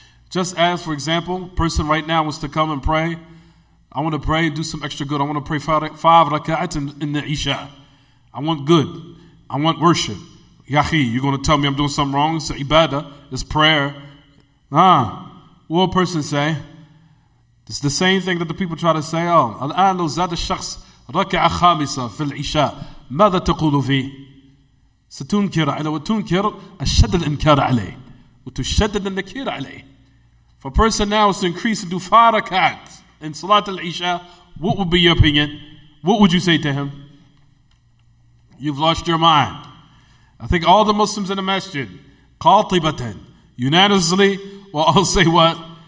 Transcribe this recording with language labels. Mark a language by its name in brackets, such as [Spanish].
[English] Just as, for example, a person right now wants to come and pray. I want to pray, do some extra good. I want to pray 5 raka'at in the Isha. I want good. I want worship. Yahi, you're going to tell me I'm doing something wrong? It's ibadah. It's prayer. What will a person say? It's the same thing that the people try to say. [Arabic] الآن لو زاد الشخص ركعة خامسة في العشاء ماذا تقول فيه؟ ستنكر عليه وتنكر الشد الإنكار عليه وتشدد النكير عليه. [English] If a person now is to increase and do 5 rakat in Salat al-Isha, what would be your opinion? What would you say to him? You've lost your mind. I think all the Muslims in the masjid, qatibatan, unanimously, will all say what?